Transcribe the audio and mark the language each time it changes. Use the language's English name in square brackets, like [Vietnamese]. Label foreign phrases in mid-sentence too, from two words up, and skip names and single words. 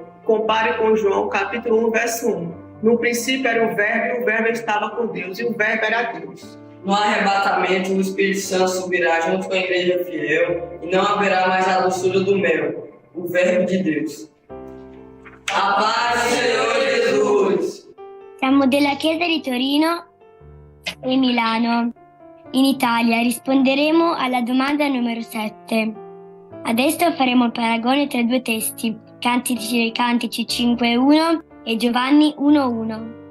[Portuguese] Compare com João, capítulo 1, verso 1. No princípio era o verbo, e o verbo estava com Deus, e o verbo era Deus. No arrebatamento, o Espírito Santo subirá junto com a igreja fiel, e não haverá mais a doçura do mel, o verbo de Deus. A paz do Senhor Jesus! [Italian] Siamo della Chiesa di Torino e Milano. In Italia risponderemo alla domanda numero 7. Adesso faremo il paragone tra due testi, Cantici dei Cantici 5:1 e Giovanni 1:1.